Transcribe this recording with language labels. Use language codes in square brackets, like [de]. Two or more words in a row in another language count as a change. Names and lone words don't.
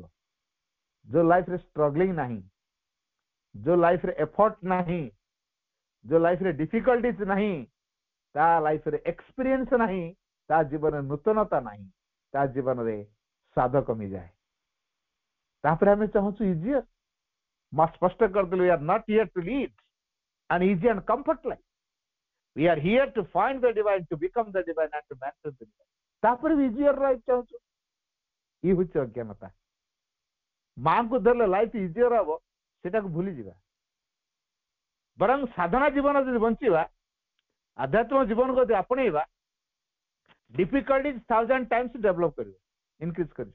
[or] ଯୋଉ ଲାଇଫରେ ଷ୍ଟ୍ରଗଲିଂ ନାହିଁ, ଯୋଉ ଲାଇଫରେ ଏଫର୍ଟ ନାହିଁ, ଯୋଉ ଲାଇଫରେ ଡିଫିକଲ୍ଟିଜ ନାହିଁ, ତା ଲାଇଫରେ ଏକ୍ସପିରିଏନ୍ସ ନାହିଁ, ତା ଜୀବନରେ ନୂତନତା ନାହିଁ, ତା ଜୀବନରେ ସ୍ୱାଦ କମିଯାଏ। ତାପରେ ଆମେ ଚାହୁଁଛୁ ଇଜିୟର। ମା ସ୍ପଷ୍ଟ କରିଦେଲେ, [en] we are not here to lead an easy and comfort life. We are here to find the divine, to become the divine and to manifest the divine. [or] ତାପରେ ବି ଇଜିୟର ଲାଇଫ ଚାହୁଁଛୁ। ଇଏ ହଉଛି ଅଜ୍ଞାନତା। ମାଙ୍କୁ ଧରିଲେ ଲାଇଫ ଇଜିୟର ହବ, ସେଟାକୁ ଭୁଲିଯିବା। ବରଂ ସାଧନା ଜୀବନ ଯଦି ବଞ୍ଚିବା, ଆଧ୍ୟାତ୍ମିକ ଜୀବନକୁ ଯଦି ଆପଣେଇବା, ଡିଫିକଲ୍ଟିଜ 1000 times ଡେଭଲପ କରିବ, ଇନକ୍ରିଜ କରିବ।